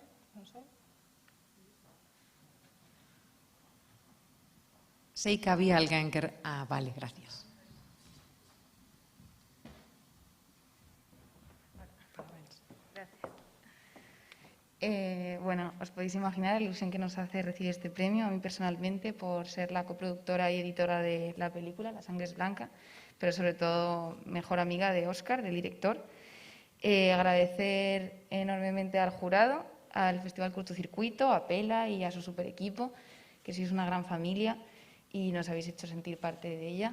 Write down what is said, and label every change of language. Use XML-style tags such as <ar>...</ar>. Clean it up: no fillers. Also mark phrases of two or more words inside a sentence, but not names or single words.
<gl>Non sei. Sei que había alguén que...</gl> <es>vale, gracias. Bueno, os podéis imaginar la ilusión que nos hace recibir este premio, a mí personalmente, por ser la coproductora y editora de la película, La sangre es blanca, pero sobre todo mejor amiga de Óscar, del director. Agradecer enormemente al jurado, al Festival Cortocircuito, a Pela y a su super equipo, que sois una gran familia y nos habéis hecho sentir parte de ella.</es>